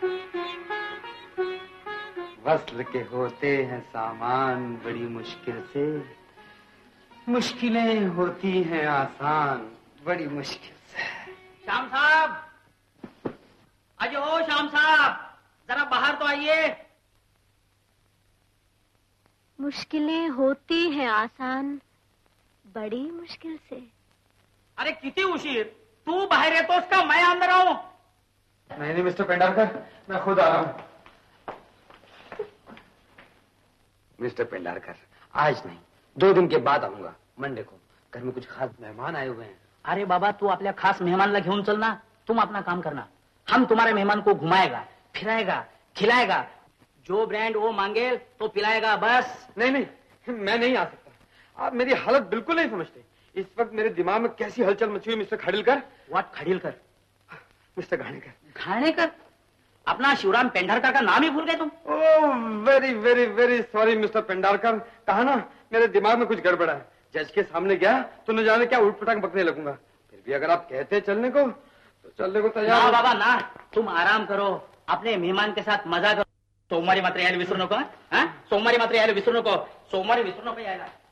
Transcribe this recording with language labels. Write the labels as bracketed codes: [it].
[hi] वस्ल के होते हैं सामान बड़ी मुश्किल से, मुश्किलें होती हैं आसान बड़ी मुश्किल से। श्याम साहब, अजय हो श्याम साहब, जरा बाहर तो आइए। मुश्किलें होती हैं आसान बड़ी मुश्किल से। [mr] अरे किती उशीर, तू बाहेर येतोस का [hi] मैं अंदर आऊं? नहीं नहीं मिस्टर पेंडारकर, मैं खुद आ रहा हूं। मिस्टर पेंडारकर, आज नहीं, 2 दिन के बाद आऊंगा, मंडे को। घर में कुछ खास मेहमान आए हुए हैं। [mr] अरे बाबा, तू आपल्या खास मेहमानला घेऊन चल ना, [hi] तुम अपना काम करना। हम तुम्हारे मेहमान को घुमाएगा, फिराएगा, खिलाएगा, जो ब्रांड वो मांगे तो पिलाएगा, बस। नहीं नहीं, मैं नहीं आ सकता। आप मेरी हालत बिल्कुल नहीं समझते। इस वक्त मेरे दिमाग में कैसी हलचल मची हुई mister Khadilkar. What Khadilkar? Mister Ghanekar. Ghanekar? अपना शिवराम पेंढारकर का नाम ही भूल गए तुम? [en] oh very very very sorry [hi] mister Pendharkar. कहा ना मेरे दिमाग में कुछ गड़बड़ा है। जज के सामने गया तो न जाने क्या उठपटांग बकने लगूंगा। फिर भी अगर आप कहते हैं चलने को तो चलने को तैयार। ना बाबा ना, तुम आराम करो, अपने मेहमान के साथ मजा करो। [mr] सोमवारी मात्र यायला विसरू नको। हाँ, सोमवारी मात्र यायला विसरू नको, सोमवारी विसरू नको यायला।